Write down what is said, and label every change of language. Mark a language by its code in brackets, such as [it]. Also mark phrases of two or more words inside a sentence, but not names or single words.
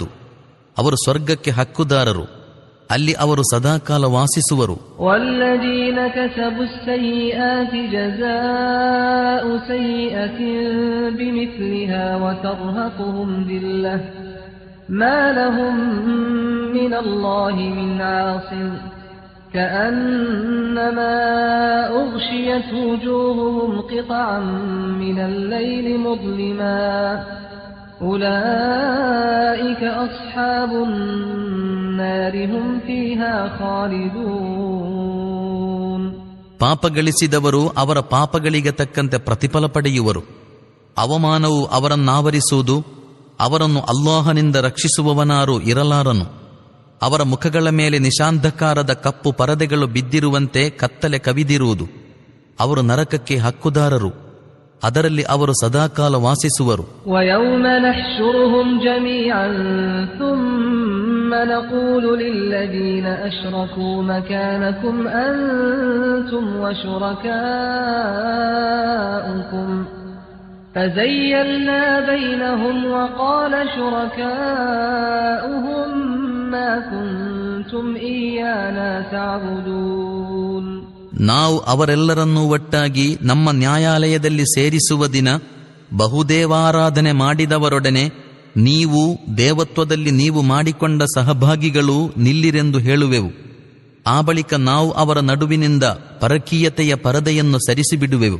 [kn] ಅವರು ಸ್ವರ್ಗಕ್ಕೆ ಹಕ್ಕುದಾರರು. ಅಲ್ಲಿ ಅವರು ಸದಾಕಾಲ ವಾಸಿಸುವರು. [ar] والذين كسبوا السيئات جزاء سيئة بمثلها وترهقهم ذلة ما لهم من الله من عاصم كأنما أغشيت وجوههم قطعا من الليل مظلما أولئك أصحاب النار هم فيها خالدون. [kn] ಪಾಪಗಳಿಸಿದವರು ಅವರ ಪಾಪಗಳಿಗೆ ತಕ್ಕಂತೆ ಪ್ರತಿಫಲ ಪಡೆಯುವರು. ಅವಮಾನವು ಅವರನ್ನಾವರಿಸುವುದು. ಅವರನ್ನು ಅಲ್ಲಾಹನಿಂದ ರಕ್ಷಿಸುವವನಾರು ಇರಲಾರನು. ಅವರ ಮುಖಗಳ ಮೇಲೆ ನಿಶಾಂಧಕಾರದ ಕಪ್ಪು ಪರದೆಗಳು ಬಿದ್ದಿರುವಂತೆ ಕತ್ತಲೆ ಕವಿದಿರುವುದು. ಅವರು ನರಕಕ್ಕೆ ಹಕ್ಕುದಾರರು. ಅದರಲ್ಲಿ ಅವರು ಸದಾಕಾಲ ವಾಸಿಸುವರು. [ar] ويوم نحشرهم جميعا ثم نقول للذين أشركوا مكانكم أنتم وشركاؤكم فزيّلنا بينهم وقال شركاؤهم ما كنتم إيانا تعبدون. [kn] ನಾವು ಅವರೆಲ್ಲರನ್ನೂ ಒಟ್ಟಾಗಿ ನಮ್ಮ ನ್ಯಾಯಾಲಯದಲ್ಲಿ ಸೇರಿಸುವ ದಿನ ಬಹುದೇವಾರಾಧನೆ ಮಾಡಿದವರೊಡನೆ ನೀವು ದೇವತ್ವದಲ್ಲಿ ನೀವು ಮಾಡಿಕೊಂಡ ಸಹಭಾಗಿಗಳು ನಿಲ್ಲಿರೆಂದು ಹೇಳುವೆವು. ಆ ಬಳಿಕ ನಾವು ಅವರ ನಡುವಿನಿಂದ ಪರಕೀಯತೆಯ ಪರದೆಯನ್ನು ಸರಿಸಿಬಿಡುವೆವು.